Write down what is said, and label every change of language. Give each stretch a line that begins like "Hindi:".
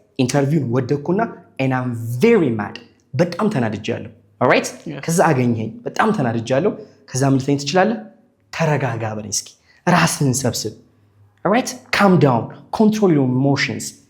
Amharic: ኢንተርቪውን ወደኩና
English: and I'm very mad.
Amharic: በጣም ተናድጃለሁ።
English: all right?
Amharic: ከዛ አገኘኝ በጣም ተናድጃለሁ። ከዛ ምን ልትለኝ ትችላለህ? ተረጋጋ በለኝ እስኪ ራስን ሰብስብ። all right?
English: calm down, control your emotions.